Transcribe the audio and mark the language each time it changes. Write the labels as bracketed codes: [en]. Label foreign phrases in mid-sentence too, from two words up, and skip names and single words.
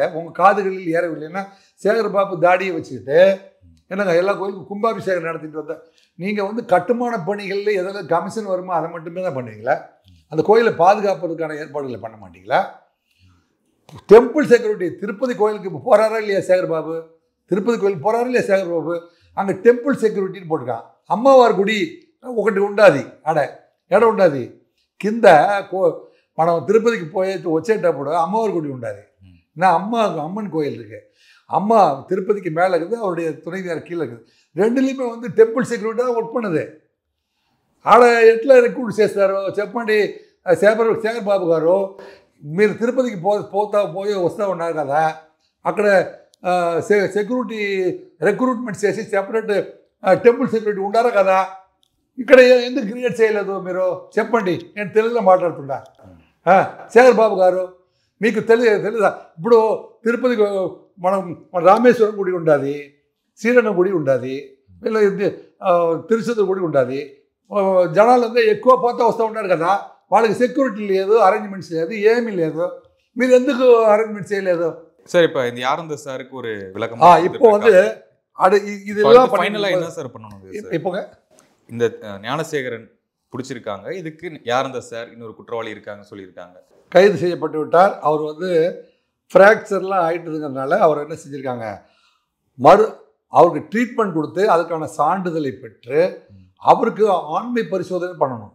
[ta] உங்கள் காதுகளில் ஏறவில்லைன்னா சேகர்பாபு தாடியை வச்சுக்கிட்டு என்னங்க எல்லா கோயிலுக்கும் கும்பாபிஷேகம் நடத்திட்டு வந்த நீங்கள் வந்து கட்டுமான பணிகளில் எதில் கமிஷன் வருமோ அதை மட்டுமே தான் பண்ணுவீங்களா? அந்த கோயிலை பாதுகாப்பதற்கான ஏற்பாடுகளை பண்ண மாட்டீங்களா? [en] temple security [ta] திருப்பதி கோயிலுக்கு இப்போ போகிறாரா இல்லையா சேகர்பாபு? திருப்பதி கோயிலுக்கு போகிறாரா இல்லையா சேகர்பாபு? அங்கே [en] temple securityன்னு [ta] போட்டிருக்கான். [te] అమ్మవారి గుడి ఒకటి ఉండాది, ఎడ ఉండాది కింద మనం తిరుపతికి వచ్చేటప్పుడు అమ్మవారి గుడి ఉండాది. [ta] நான் அம்மன் கோயில் இருக்குது, அம்மா திருப்பதிக்கு மேலே இருக்குது, அவருடைய துணைவியார் கீழே இருக்குது. ரெண்டுலேயுமே வந்து [en] temple security [ta] தான் ஒர்க் பண்ணுது. [te] ఆడ ఎట్లా రిక్రూట్ చేస్తారో చెప్పండి సేగర్బాబు గారు. మీరు తిరుపతికి పోయి వస్తూ ఉన్నారు కదా, అక్కడ [en] security recruitment [te] చేసి [en] separate temple security [te] ఉండారా కదా, ఇక్కడ ఎందుకు క్రియేట్ చేయలేదు మీరు చెప్పండి. నేను తెలుగులో మాట్లాడుతున్నా. సేగర్బాబు గారు మీకు తెలీదా? ఇప్పుడు తిరుపతికి మన రామేశ్వరం గుడి ఉండాలి, శ్రీరంగం గుడి ఉండాలి, వీళ్ళు తిరుచెందూరు గుడి ఉండాలి. జనాలంతా ఎక్కువ పోతా వస్తూ ఉంటారు కదా, వాళ్ళకి సెక్యూరిటీ లేదు, అరేంజ్మెంట్స్ లేదు, ఏమీ లేదు. మీరు ఎందుకు అరేంజ్మెంట్ చేయలేదు? [ta] சார் இப்போ இந்த யாரும் சாருக்கு ஒரு விளக்கம் இப்போ வந்து இதெல்லாம் ஃபைனலாக என்ன சார் பண்ணணும்? இப்போங்க இந்த ஞானசேகரன் பிடிச்சிருக்காங்க, இதுக்கு யாருந்த சார் இன்னொரு குற்றவாளி இருக்காங்க சொல்லியிருக்காங்க, கைது செய்யப்பட்டு விட்டார். அவர் வந்து ஃப்ராக்சர்லாம் ஆகிட்டதுங்கிறதுனால அவர் என்ன செஞ்சுருக்காங்க, அவருக்கு ட்ரீட்மெண்ட் கொடுத்து அதுக்கான சான்றிதழை பெற்று அவருக்கு ஆண்மை பரிசோதனை பண்ணணும்.